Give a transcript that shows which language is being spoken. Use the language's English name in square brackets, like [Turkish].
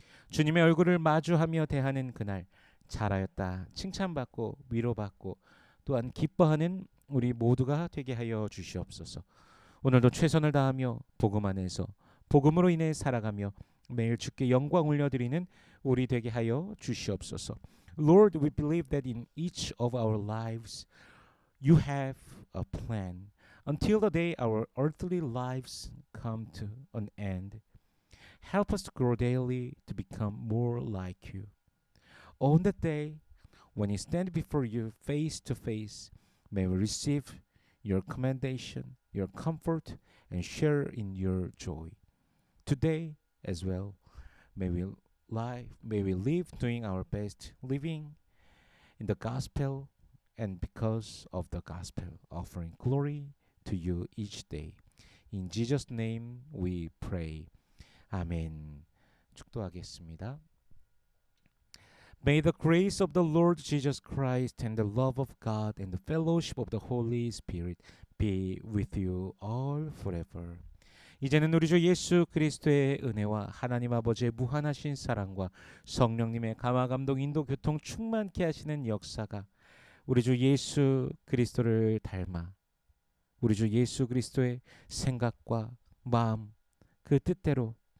[Korean] 주님의 얼굴을 마주하며 대하는 그날 잘하였다 칭찬받고 위로받고 또한 기뻐하는 우리 모두가 되게 하여 주시옵소서. 오늘도 최선을 다하며 복음 안에서 복음으로 인해 살아가며 매일 주께 영광 올려드리는 우리 되게 하여 주시옵소서. [English] Lord, we believe that in each of our lives you have a plan until the day our earthly lives come to an end. Help us to grow daily to become more like you. On that day, when we stand before you face to face, may we receive your commendation, your comfort, and share in your joy. Today as well, may we live doing our best, living in the gospel and because of the gospel, offering glory to you each day. In Jesus' name we pray. 아멘. [Korean] 축도하겠습니다. [English] May the grace of the Lord Jesus Christ and the love of God and the fellowship of the Holy Spirit be with you all forever. [Korean] 이제는 우리 주 예수 그리스도의 은혜와 하나님 아버지의 무한하신 사랑과 성령님의 감화 감동 인도 교통 충만케 하시는 역사가 우리 주 예수 그리스도를 닮아 우리 주 예수 그리스도의 생각과 마음 그 뜻대로